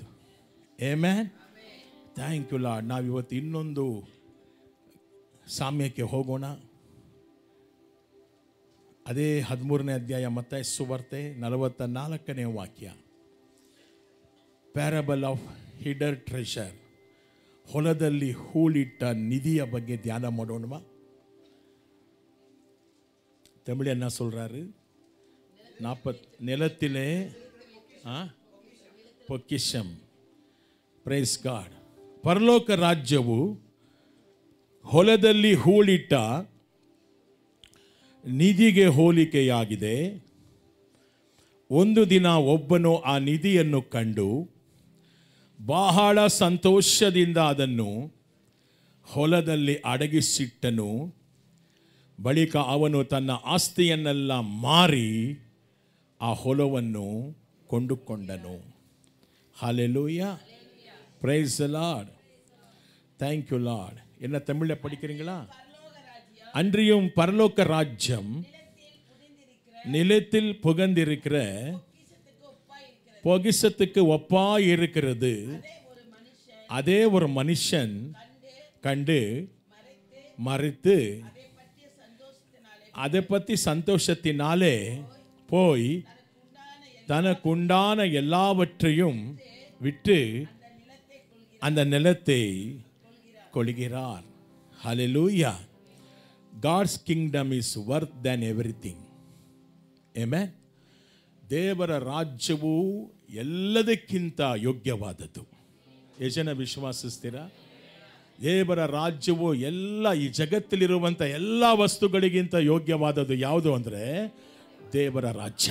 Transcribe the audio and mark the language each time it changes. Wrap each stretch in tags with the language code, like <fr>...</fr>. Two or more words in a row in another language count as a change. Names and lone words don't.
<kn>ಆಮೆನ್.</kn> <en>Thank you Lord.</en> <kn>ನಾವಿವತ್ತು ಇನ್ನೊಂದು ಸಾಮ್ಯಕ್ಕೆ ಹೋಗೋಣ. ಅದೇ 13ನೇ ಅಧ್ಯಾಯ ಮತ್ತಾಯ ಸುವಾರ್ತೆ 44ನೇ ವಾಕ್ಯ.</kn> <en>Parable of Hidden Treasure,</en> <kn>ಹೊಲದಲ್ಲಿ ಹೂಳಿಟ್ಟ ನಿಧಿಯ ಬಗ್ಗೆ ಧ್ಯಾನ ಮಾಡೋಣವಾ?</kn> <ta>தமிழ் என்ன சொல்றாரு? 40 நிலத்திலே பொக்கிஷம்.</ta> <en>Praise God.</en> <kn>ಪರಲೋಕ ರಾಜ್ಯವು ಹೊಲದಲ್ಲಿ ಹೂಳಿಟ್ಟ ನಿಧಿಗೆ ಹೋಲಿಕೆಯಾಗಿದೆ. ಒಂದು ದಿನ ಒಬ್ಬನು ಆ ನಿಧಿಯನ್ನು ಕಂಡು ಬಹಳ ಸಂತೋಷದಿಂದ ಅದನ್ನು ಹೊಲದಲ್ಲಿ ಅಡಗಿಸಿಟ್ಟನು. ಬಳಿಕ ಅವನು ತನ್ನ ಆಸ್ತಿಯನ್ನೆಲ್ಲ ಮಾರಿ ಆ ಹೊಲವನ್ನು ಕೊಂಡುಕೊಂಡನು.</kn> <ta>ஹல்லேலூயா.</ta> <en>Praise the Lord. Thank you Lord.</en> <ta>என்ன தமிழ்ல படிக்கிறீங்களா? அன்றியும் பரலோக ராஜ்யம் நிலத்தில் புகந்திருக்கிற பொக்கிஷத்துக்கு ஒப்பாய் இருக்கிறது. அதே ஒரு மனுஷன் கண்டு மறித்து அதை பற்றி சந்தோஷத்தினாலே போய் தனக்குண்டான எல்லாவற்றையும் விட்டு அந்த நிலத்தை கொள்கிறார். ஹல்லேலூயா.</ta> <en>God's kingdom is worth than everything. Amen.</en> <kn>ದೇವರ ರಾಜ್ಯವು ಎಲ್ಲದಕ್ಕಿಂತ ಯೋಗ್ಯವಾದದ್ದು. ಎಷ್ಟು ಜನ ವಿಶ್ವಾಸಿಸ್ತೀರಾ? ದೇವರ ರಾಜ್ಯವು ಎಲ್ಲ ಈ ಜಗತ್ತಲ್ಲಿರುವಂಥ ಎಲ್ಲ ವಸ್ತುಗಳಿಗಿಂತ ಯೋಗ್ಯವಾದದ್ದು ಯಾವುದು ಅಂದರೆ ದೇವರ ರಾಜ್ಯ.</kn>